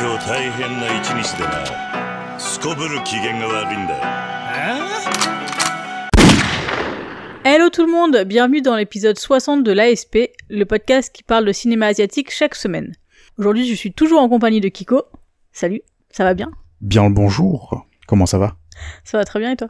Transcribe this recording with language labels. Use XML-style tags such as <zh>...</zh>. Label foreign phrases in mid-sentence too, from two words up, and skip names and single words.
<ja>大変な一日でな。すこぶる機嫌が悪いんだよ。</ja> <fr>Hello tout le monde, bienvenue dans l'épisode 60 de l'ASP, le podcast qui parle de cinéma asiatique chaque semaine. Aujourd'hui, je suis toujours en compagnie de Kiko. Salut, ça va bien? Bien le bonjour, comment ça va? Ça va très bien et toi?</fr>